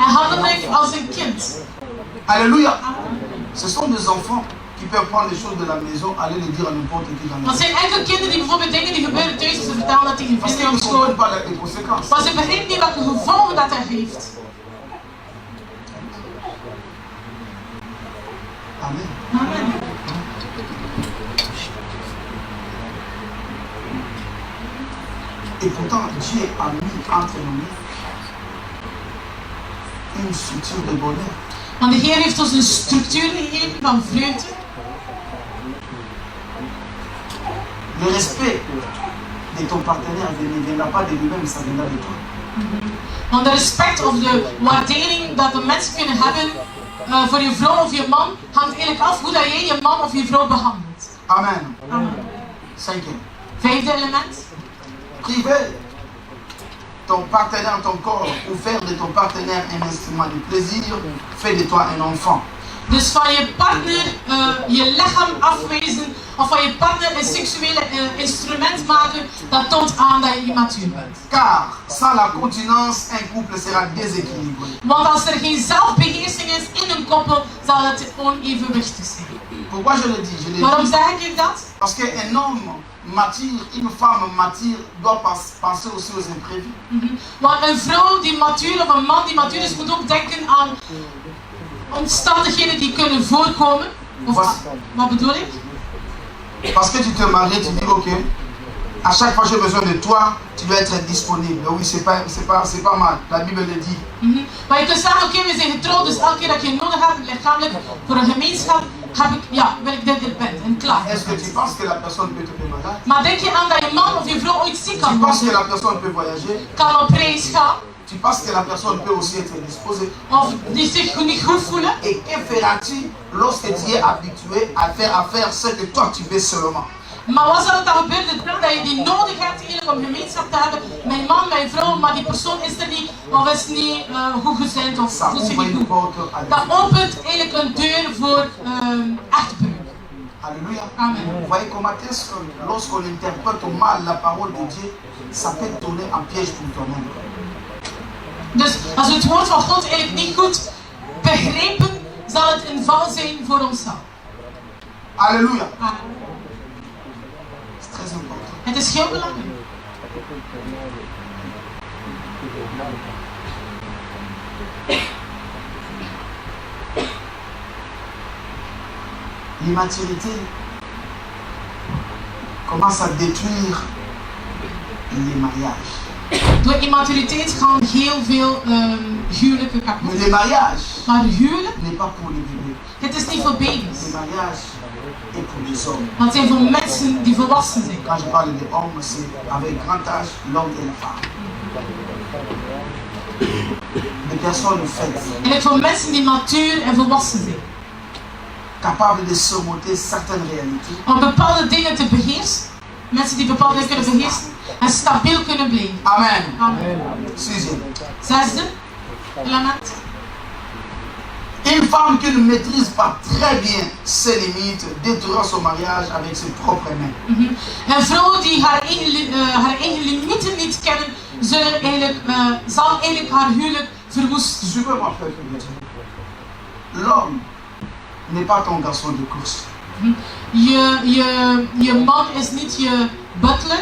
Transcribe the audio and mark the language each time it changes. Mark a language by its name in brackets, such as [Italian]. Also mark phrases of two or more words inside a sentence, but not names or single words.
[Dutch] en handelde ik als een kind. [French] Alléluia. Ce sont des enfants qui peuvent prendre les choses de la maison, aller les dire à n'importe qui dans la [Dutch] Dat [French] maison. [Dutch] zijn enkel kinderen die bijvoorbeeld dingen die gebeuren thuis, ze vertellen dat tegen [French] Parce [Dutch] vrienden [French] qu'ils [Dutch] of [French] ne comprennent [Dutch] school. [French] pas les conséquences. [Dutch] Maar ze begrijpen niet welke gevolgen dat heeft. Amen. Amen. [French] Et pourtant, Dieu a mis entre nous une structure de bonheur. [Dutch] Want de Heer heeft ons een structuur gegeven van vreugde. [French] Le respect de ton partenaire ne viendra pas de lui-même, ça viendra de toi. [Dutch] Want de respect of de waardering dat de mensen kunnen hebben voor je vrouw of je man hangt eigenlijk af hoe dat jij je man of je vrouw behandelt. Amen. Amen. [French] Cinquième. [Dutch] Vijfde element. [French] Priver ton partenaire, ton corps, ou faire de ton partenaire un instrument de plaisir, fait de toi un enfant. [Dutch] Dus van je partner je lichaam afwijzen of van je partner een seksuele instrument maken, dat toont aan dat je immatuur bent. [French] Car sans la continence, un couple sera déséquilibré. [Dutch] Want als er geen zelfbeheersing is in een koppel, zal het onevenwichtig zijn. [French] Pourquoi je le dis? Je le [Dutch] Waarom [French] dis [Dutch] zeg ik dat? [French] parce qu'un homme mature, une femme mature doit penser aussi aux imprévus. [Dutch] Want een vrouw die matuur of een man die matuur is, moet ook denken aan omstandigheden die kunnen voorkomen. Of, wat bedoel ik? [French] Parce que tu te maries, tu dis ok, à chaque fois j'ai besoin de toi, tu dois être disponible. Oui, c'est pas mal, la Bible le dit. [Dutch] Maar je kunt zeggen, oké, we zijn getrouwd, dus elke keer dat je nodig hebt, lichamelijk, voor een gemeenschap, wil ik dat je bent en klaar. [French] Est-ce que tu penses que la personne peut tomber malade? [Dutch] Maar denk je aan dat je man of je vrouw ooit ziek [French] Tu [Dutch] kan [French] penses que [Dutch] worden? [French] la personne peut voyager? [Dutch] Kan op reis gaan? [French] Tu penses que la personne peut aussi être disposée? [Dutch] Of die zich niet goed voelen? [French] Et que feras-tu lorsque tu es habitué à faire ce que toi tu veux seulement? [Dutch] Maar wat zal er dan gebeuren? Dat je die nodig hebt eigenlijk om gemeenschap te hebben. Mijn man, mijn vrouw, maar die persoon is er niet of is niet goed gezind of [French] Ça [Dutch] doet zich [French] ouvre [Dutch] niet [French] une [Dutch] goed. [French] porte à [Dutch] Dat [French] Dieu. [Dutch] opent eigenlijk een deur voor echtbreuk. [French] Alléluia. Amen. Vous voyez comment est-ce que lorsqu'on interprète mal la parole de Dieu, ça peut tourner en piège pour toi-même. [Dutch] Dus als we het woord van God eigenlijk niet goed begrijpen, zal het een val zijn voor onszelf. [French] Alléluia. Amen. C'est très important. [Dutch] Het is heel belangrijk. [French] L'immaturité commence à détruire les mariages. [Dutch] Door immaturiteit gaan heel veel huwelijken kapot. [French] Mais le mariage [Dutch] Maar huwelijk, [French] n'est pas pour les bébés. [Dutch] het is niet voor baby's. [French] Le mariage est pour les hommes. [Dutch] Maar het zijn voor mensen die volwassen zijn. [French] Quand je parle des hommes, c'est avec grand âge, l'homme et la femme. Des personnes faites, [Dutch] En het voor mensen die matuur en volwassen zijn. [French] capables de surmonter certaines réalités. [Dutch] Om bepaalde dingen te beheersen. Mensen die bepaalde dingen kunnen beheersen. En stabiel kunnen blijven. Amen. Amen. [French] Sixième. [Dutch] Zesde element. [French] Une femme qui ne maîtrise pas très bien ses limites détruira son mariage avec ses propres mains. [Dutch] Een vrouw die haar eigen limieten niet kennen, zal eigenlijk haar huwelijk verwoesten. [French] Suivez-moi, peuple de Dieu. L'homme n'est pas ton garçon de course. [Dutch] Je man is niet je butler,